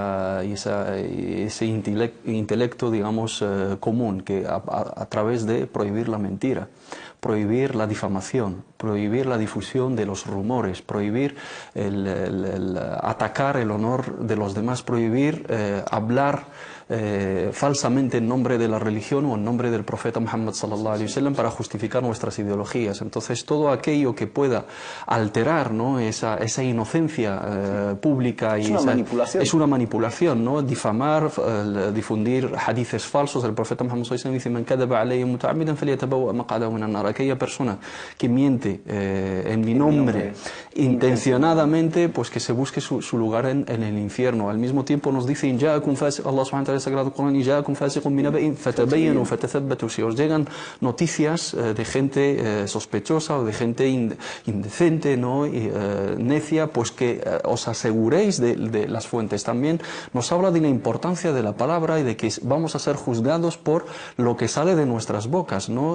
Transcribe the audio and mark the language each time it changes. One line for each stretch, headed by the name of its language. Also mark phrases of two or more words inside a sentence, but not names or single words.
Spanish: ese intelecto, digamos, común, que a través de prohibir la mentira, prohibir la difamación, prohibir la difusión de los rumores, prohibir atacar el honor de los demás, prohibir hablar falsamente en nombre de la religión o en nombre del profeta Muhammad
Arabic: صلى الله عليه وسلم
Spanish: para justificar nuestras ideologías. Entonces, todo aquello que pueda alterar, ¿no?, esa inocencia pública, y es una manipulación, ¿no? Difamar, difundir hadices falsos del profeta Muhammad
Arabic: صلى الله عليه وسلم. Dice: "من كذب علي متعمدا فليتبوأ مقعده من النار".
Spanish: Aquella persona que miente en mi nombre intencionadamente, pues que se busque su lugar en el infierno. Al mismo tiempo nos dice:
Arabic: Allah سبحانه وتعالى,
Spanish: Sagrado Corán, y si os llegan noticias de gente sospechosa o de gente indecente, ¿no?, necia, pues que os aseguréis de las fuentes. También nos habla de la importancia de la palabra y de que vamos a ser juzgados por lo que sale de nuestras bocas, ¿no?